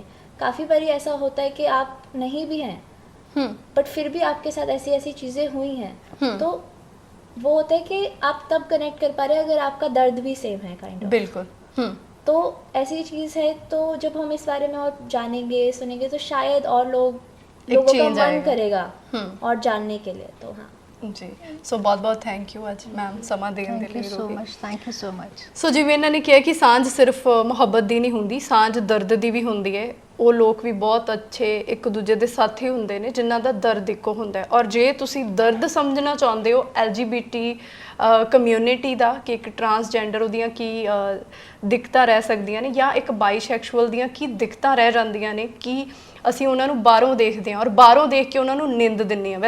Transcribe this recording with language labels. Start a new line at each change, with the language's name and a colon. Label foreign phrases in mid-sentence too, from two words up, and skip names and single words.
Hindi: काफ़ी बारी ऐसा होता है कि आप नहीं भी हैं बट फिर भी आपके साथ ऐसी ऐसी चीज़ें हुई हैं, तो वो होता है कि आप तब कनेक्ट कर पा रहे हैं अगर आपका दर्द भी सेम है
English: kind of.
Hindi: बिल्कुल। तो ऐसी चीज़ है, तो जब हम इस बारे में और जानेंगे सुनेंगे तो शायद और लोगों का change मन आएगा। करेगा और जानने के लिए। तो हाँ
Punjabi: ਜੀ ਸੋ ਬਹੁਤ ਬਹੁਤ
English: thank you
Punjabi: ਅੱਜ ਮੈਮ ਸਮਾਂ ਦੇਣ ਦੇ
English: thank you
Punjabi: ਲਈ
English: सो
Punjabi: ਰੂਹੀ।
English: much, thank you so much.
Punjabi: ਸੋ ਜਿਵੇਂ ਇਹਨਾਂ ਨੇ ਕਿਹਾ ਕਿ ਸਾਂਝ ਸਿਰਫ ਮੁਹੱਬਤ ਦੀ ਨਹੀਂ ਹੁੰਦੀ, ਸਾਂਝ ਦਰਦ ਦੀ ਵੀ ਹੁੰਦੀ ਹੈ। ਉਹ ਲੋਕ ਵੀ ਬਹੁਤ ਅੱਛੇ ਇੱਕ ਦੂਜੇ ਦੇ ਸਾਥੀ ਹੁੰਦੇ ਨੇ ਜਿਨ੍ਹਾਂ ਦਾ ਦਰਦ ਇੱਕੋ ਹੁੰਦਾ ਹੈ। ਔਰ ਜੇ ਤੁਸੀਂ ਦਰਦ ਸਮਝਣਾ ਚਾਹੁੰਦੇ ਹੋ
English: LGBT community
Punjabi: ਦਾ ਕਿ ਇੱਕ ਟਰਾਂਸਜੈਂਡਰ ਉਹਦੀਆਂ ਕੀ ਦਿੱਕਤਾਂ ਰਹਿ ਸਕਦੀਆਂ ਨੇ ਜਾਂ ਇੱਕ ਬਾਈਸੈਕਸ਼ੂਅਲ ਦੀਆਂ ਕੀ ਦਿੱਕਤਾਂ ਰਹਿ ਜਾਂਦੀਆਂ ਨੇ, ਕਿ ਅਸੀਂ ਉਹਨਾਂ ਨੂੰ ਬਾਹਰੋਂ ਦੇਖਦੇ ਹਾਂ ਔਰ ਬਾਹਰੋਂ ਦੇਖ ਕੇ ਉਹਨਾਂ ਨੂੰ ਨਿੰਦ ਦਿੰਦੇ ਹਾਂ।